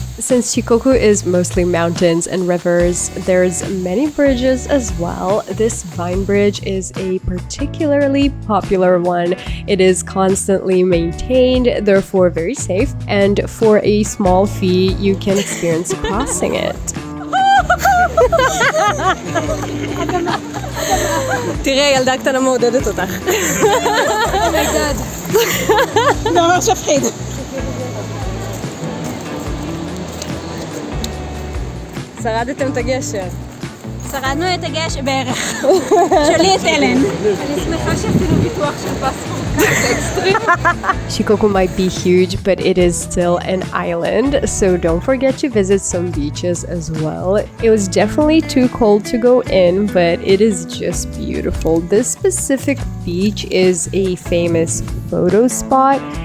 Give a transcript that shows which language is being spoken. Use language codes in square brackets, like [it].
[en] Since Shikoku is mostly mountains and rivers, there's many bridges as well. This vine bridge is a particularly popular one. It is constantly maintained, therefore very safe, and for a small fee, you can experience crossing it. [he] תראה, ילדה קטנה מעודדת אותך. אומייגאד. זה ממש מפחיד. שרדתם את הגשר. שרדנו את הגשר בערך. שלי את אלן. אני שמחה שעשינו ביטוח של פספורט כזה אקסטרים. [en] Shikoku might be huge, but it is still an island, so don't forget to visit some beaches as well. It was definitely too cold to go in, but it is just beautiful. This specific beach is a famous photo spot.